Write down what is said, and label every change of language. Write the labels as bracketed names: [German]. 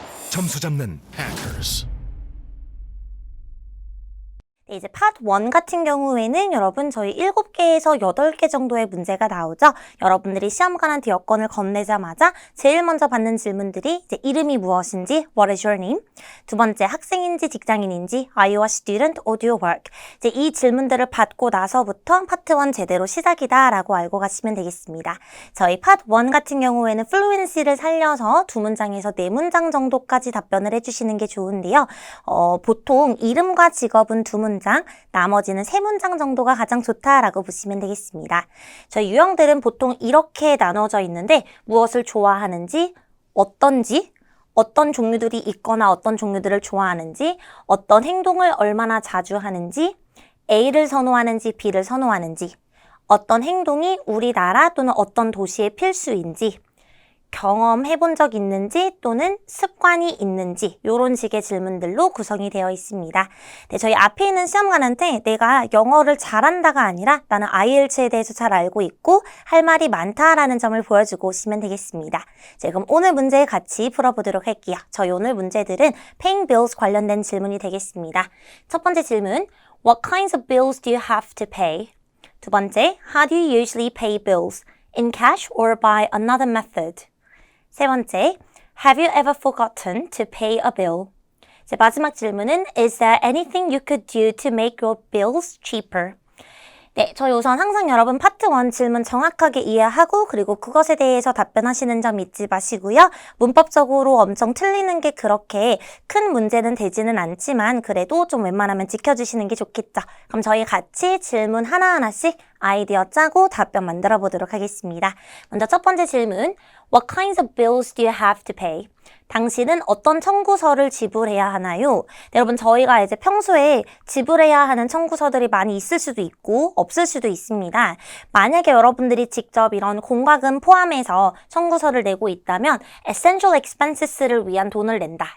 [Korean] 점수 잡는 hackers. 네, 이제 파트 1 같은 경우에는 여러분 저희 7개에서 8개 정도의 문제가 나오죠. 여러분들이 시험관한테 여권을 건네자마자 제일 먼저 받는 질문들이 이제 이름이 무엇인지 [English] What is your name? [Korean] 두 번째 학생인지 직장인인지 [English] Are you a student or do you work? [Korean] 이제 이 질문들을 받고 나서부터 파트 1 제대로 시작이다 라고 알고 가시면 되겠습니다. 저희 파트 1 같은 경우에는 fluency를 살려서 2문장에서 4문장 정도까지 답변을 해주시는 게 좋은데요. 보통 이름과 직업은 2문장, 나머지는 3문장 정도가 가장 좋다라고 보시면 되겠습니다. 저희 유형들은 보통 이렇게 나눠져 있는데 무엇을 좋아하는지, 어떤지, 어떤 종류들이 있거나 어떤 종류들을 좋아하는지, 어떤 행동을 얼마나 자주 하는지, A를 선호하는지 B를 선호하는지, 어떤 행동이 우리나라 또는 어떤 도시의 필수인지, 경험해본 적 있는지 또는 습관이 있는지 이런 식의 질문들로 구성이 되어 있습니다. 네, 저희 앞에 있는 시험관한테 내가 영어를 잘한다가 아니라 나는 IELTS에 대해서 잘 알고 있고 할 말이 많다라는 점을 보여주고 오시면 되겠습니다. 자, 그럼 오늘 문제 같이 풀어보도록 할게요. 저희 오늘 문제들은 paying bills 관련된 질문이 되겠습니다. 첫 번째 질문, [English] What kinds of bills do you have to pay? [Korean] 두 번째, [English] How do you usually pay bills? In cash or by another method? 세 번째, Have you ever forgotten to pay a bill? [Korean] 이제 마지막 질문은 [English] Is there anything you could do to make your bills cheaper? [Korean] 네, 저희 우선 항상 여러분 파트 1 질문 정확하게 이해하고 그리고 그것에 대해서 답변하시는 점 잊지 마시고요. 문법적으로 엄청 틀리는 게 그렇게 큰 문제는 되지는 않지만 그래도 좀 웬만하면 지켜주시는 게 좋겠죠. 그럼 저희 같이 질문 하나하나씩 아이디어 짜고 답변 만들어 보도록 하겠습니다. 먼저 첫 번째 질문, [English] What kinds of bills do you have to pay? [Korean] 당신은 어떤 청구서를 지불해야 하나요? 네, 여러분 저희가 이제 평소에 지불해야 하는 청구서들이 많이 있을 수도 있고 없을 수도 있습니다. 만약에 여러분들이 직접 이런 공과금 포함해서 청구서를 내고 있다면 essential expenses를 위한 돈을 낸다.